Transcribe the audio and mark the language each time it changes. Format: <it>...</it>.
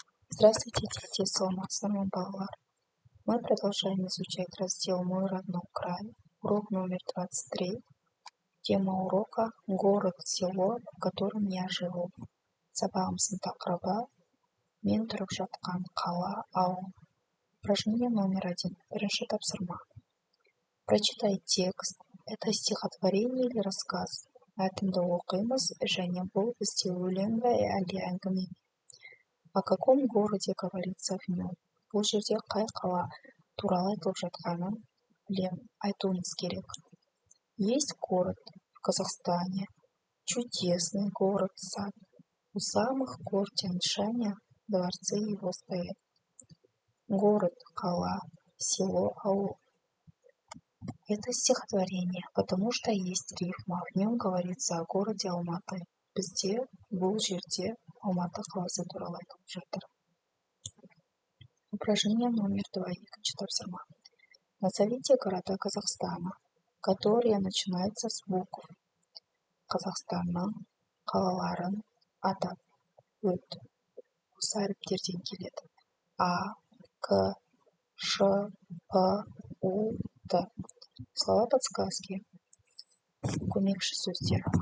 <ru>Здравствуйте, дети, солнечного баллар. Мы продолжаем изучать раздел «Мой родной край», урок номер 23. Тема урока «Город, село, в котором я живу».</ru> <kk>Сабағымыздың тақырыбы «Мен тұрып жатқан қала, ауыл».</kk> <ru>Упражнение номер 1.</ru> <kk>Бірінші тапсырма.</kk> <ru>Прочитай текст. Это стихотворение или рассказ.</ru> <kk>Мәтінді оқимыз, және бұл бізде өлең бе әлде әңгіме.</kk> <ru>О каком городе говорится в нем?</ru> <kk>Бұл жерде қай қала туралы айтылып жатқанын айтуымыз керек.</kk> <ru>Есть город в Казахстане, чудесный город, сад. У самых гор Тянь-Шаня дворцы его стоят. Город, қала, село, аул. Это стихотворение, потому что есть рифма. В нем говорится о городе Алматы.</ru> <kk>Бізде бұл жерде Алматы қаласы туралы айтылып жатыр.</kk> <ru>Упражнение номер 2.</ru> <kk>Екінші тапсырма.</kk> <ru>Назовите города Казахстана, которые начинаются с букв.</ru> <kk>Қазақстанның қалаларын атап өт. Осы әріптерден келеді. А, К, Ш, П, У, Т.</kk> <ru>Слова подсказки.</ru> <kk>Көмекші сөздер.</kk>